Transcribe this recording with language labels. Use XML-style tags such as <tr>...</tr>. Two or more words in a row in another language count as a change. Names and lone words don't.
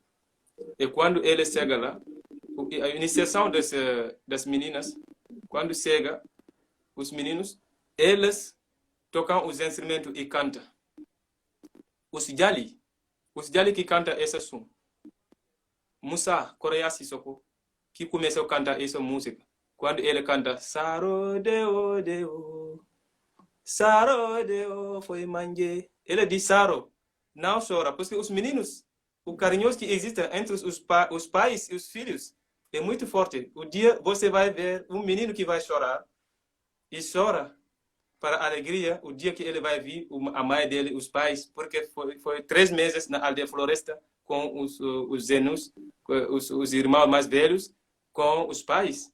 <pt>E quando ele chega lá, a iniciação das meninas, quando chega, os meninos, eles tocam os instrumentos e cantam. Os Jali que cantam esse som. Musa Korea Sissoko, que começou a cantar essa música. Quando ele canta,</pt> <man>Saro deo deo, Saro deo foi manje.</man> <pt>Ele diz Saro, não chora, porque os meninos, o carinhoso que existe entre os pais e os filhos é muito forte. O dia você vai ver um menino que vai chorar e chora para a alegria, o dia que ele vai vir a mãe dele, os pais, porque foi 3 meses na aldeia floresta com os zenos, os irmãos mais velhos, com os pais.</pt>